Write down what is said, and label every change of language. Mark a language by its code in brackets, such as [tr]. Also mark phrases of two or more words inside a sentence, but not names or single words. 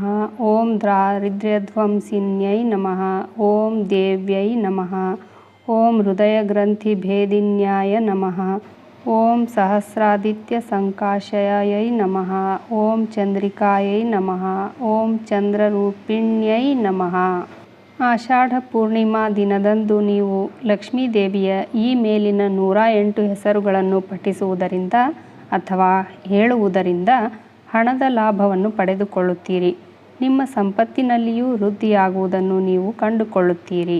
[sa] ಓಂ ದಾರಿದ್ರ್ಯಧ್ವಂಸಿನ್ಯೈ ನಮಃ. ಓಂ ದೇವ್ಯೈ ನಮಃ. ಓಂ ಹೃದಯಗ್ರಂಥಿಭೇದಿನ್ಯಾಯ ನಮಃ. ಓಂ ಸಹಸ್ರಾದಿತ್ಯ ಸಂಕಾಶಯೈ ನಮಃ. ಓಂ ಚಂದ್ರಿಕಾಯೈ ನಮಃ. ಓಂ ಚಂದ್ರರೂಪಿಣ್ಯೈ ನಮಃ. [kn] ಆಷಾಢ ಪೂರ್ಣಿಮಾ ದಿನದಂದು ನೀವು ಲಕ್ಷ್ಮೀದೇವಿಯ ಈ ಮೇಲಿನ 108 ಹೆಸರುಗಳನ್ನು ಪಠಿಸುವುದರಿಂದ ಅಥವಾ ಹೇಳುವುದರಿಂದ ಹಣದ ಲಾಭವನ್ನು ಪಡೆದುಕೊಳ್ಳುತ್ತೀರಿ. ನಿಮ್ಮ ಸಂಪತ್ತಿನಲ್ಲಿಯೂ ವೃದ್ಧಿಯಾಗುವುದನ್ನು ನೀವು ಕಂಡುಕೊಳ್ಳುತ್ತೀರಿ.